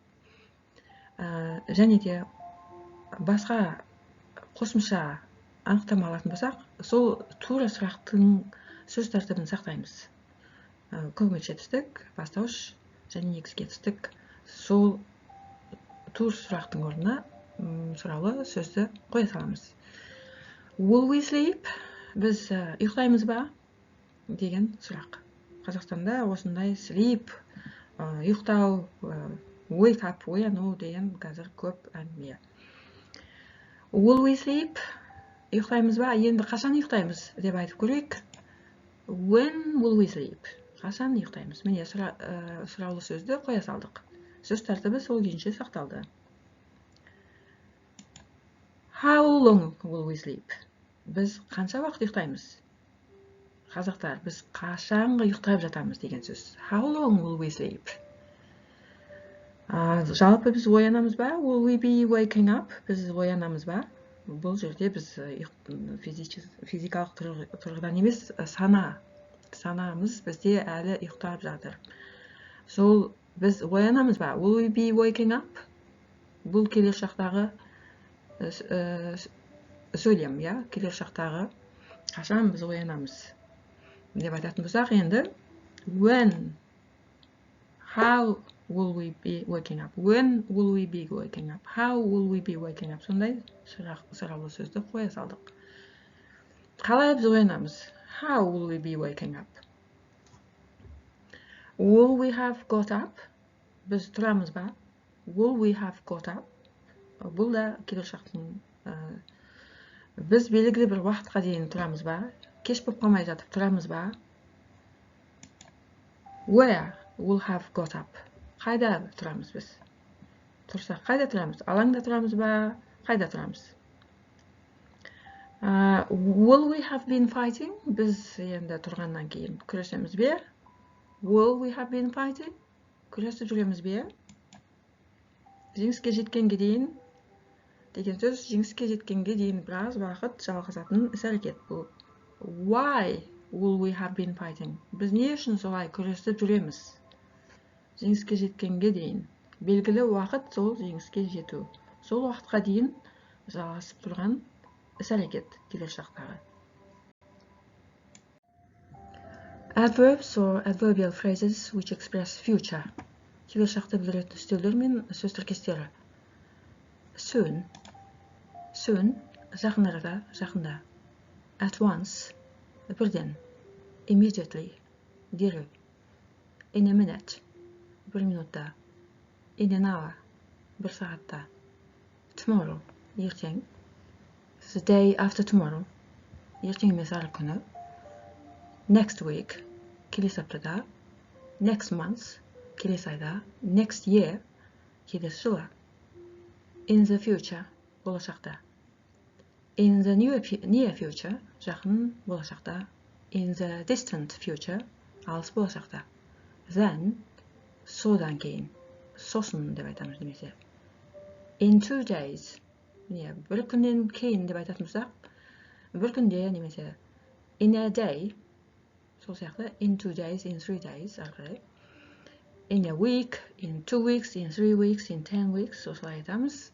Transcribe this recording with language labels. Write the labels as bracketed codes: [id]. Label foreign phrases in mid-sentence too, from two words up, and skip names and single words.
[kk] Және де басқа қосымша анықтама алатын болсақ, сол тура сұрақтың сөз тәртібін сақтаймыз. Көмекші етістік, бастауыш және негізгі етістік. Сол тур сұрақтың орнына сұраулы сөзді қоя саламыз. [en] Will we sleep? [kk] Біз ұйықтаймыз ба? Деген сұрақ. Қазақстанда осындай sleep, ұйықтау, [en] wake up, [kk] ояну деген қазір көп әңгіме. [en] Will we sleep? [kk] Ұйықтаймыз ба? Енді қашан ұйықтаймыз деп айтып көрейік. [en] When will we sleep? [kk] Қашан ұйықтаймыз? Міне сұраулы сөзді қоя салдық. Сөз тәртібі сол күйінше сақталды. [en] How long will we sleep? [kk] Біз қанша уақыт ұйықтаймыз? Қазақтар, біз қашанғы ұйықтап жатамыз деген сөз. [en] How long will we sleep? [kk] Жалпы біз оянамыз ба? [en] Will we be waking up? [kk] Біз оянамыз ба? Бұл жерде біз физикалық тұрғыдан емес, санамыз бізде әлі ұйықтап жатыр. Сол біз оянамыз ба? [en] Will we be waking up? [kk] Бұл келешектегі сөйлем, келешектегі қашан біз оянамыз деп айтатын болсақ, енді [en] when, how will we be waking up? When will we be waking up? How will we be waking up? [kk] Сондай сұраулы сөзді қоя салдық. Қалай біз оянамыз? [en] How will we be waking up? Will we have got up? [kk] Біз тұрамыз ба? [en] Will we have got up? [kk] Бұл да келер шақтың біз белгілі бір уақытқа дейін тұрамыз ба? Кеш болып қалмай жатып тұрамыз ба? [en] Where will have got up? [kk] Қайда тұрамыз біз? Тұрсақ қайда тұрамыз? Алаңда тұрамыз ба? Қайда тұрамыз? [en] Will we have been fighting? [kk] Біз енді тұрғаннан кейін күресеміз бе? [en] Will we have been fighting? [kk] Күресіп жүреміз бе? Жеңіске жеткенге дейін деген сөз, жеңіске жеткенге дейін біраз уақыт жалғасатын іс-әрекет бұл. Why will we have been fighting? Біз не үшін солай күресіп жүреміз? Жеңіске жеткенге дейін. Белгілі уақыт сол жеңіске жету. Сол уақытқа дейін жалғасып тұрған іс-әрекет келер шақтағы. [en] Adverbs or adverbial phrases which express future. [kk] Келер шақты білдіретін үстеулер мен сөз тіркестері. [en] Soon. Soon, [kk] жақын арада, жақында. [en] At once, бірден. Immediately, дереу. In a minute, [kk] бір минутта. [en] In an hour, [kk] бір сағатта. Tomorrow, ертең. [en] The day after tomorrow, [kk] ертең емес арғы күні. [en] Next week, [kk] келесі аптада. [en] Next month, [kk] келесі айда. [en] Next year, [kk] келесі жылы. [en] In the future, болашақта. In the near future, [kk] жақын болашақта. [en] In the distant future, [kk] алыс болашақта. Then, содан кейін. Сосын деп айтамыз немесе. [en] In 2 days, [kk] бір күннен кейін деп айтатын болсақ, бір күнде немесе [en] in a day, [kk] сол сияқты [en] in 2 days, in 3 days, [kk] арқылы. [en] In a week, in 2 weeks, in 3 weeks, in 10 weeks, [kk] осылай айтамыз.